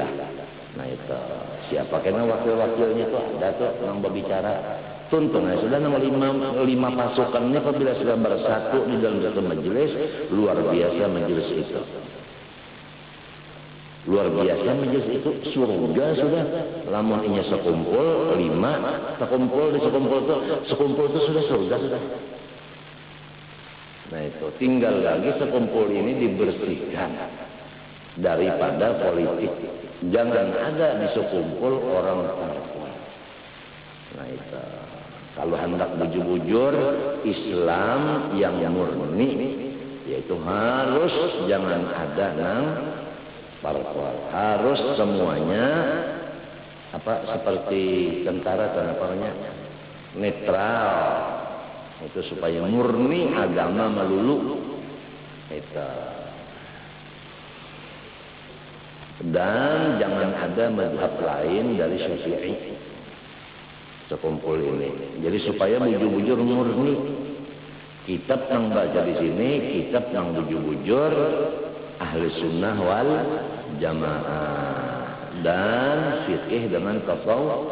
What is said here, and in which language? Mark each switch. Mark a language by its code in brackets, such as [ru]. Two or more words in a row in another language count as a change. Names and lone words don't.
[id] Nah itu siapa kena wakil-wakilnya itu ada tuh yang berbicara. Tuntunnya sudah lima pasukan ini apabila sudah bersatu di dalam satu majelis, luar biasa majelis itu. Luar biasa majelis itu surga sudah. [bjn] Lamun inya sekumpul 5, sekumpul itu sudah surga sudah. [id] Nah itu tinggal lagi sekumpul ini dibersihkan daripada politik. Jangan ada di sekumpul orang takwa. [bjn] Nah itu kalau hendak bujur-bujur Islam yang murni, yaitu harus jangan ada nang parpol, harus semuanya seperti tentara dan apanya netral. [id] Itu supaya murni agama melulu itu. Dan jangan ada mazhab lain dari Syafi'i sekumpul ini. Jadi supaya bujur-bujur murni. Kitab yang baca di sini, kitab yang bujur-bujur [ar] أهل السنة والجماعة [id] dan fikih dengan tasawuf.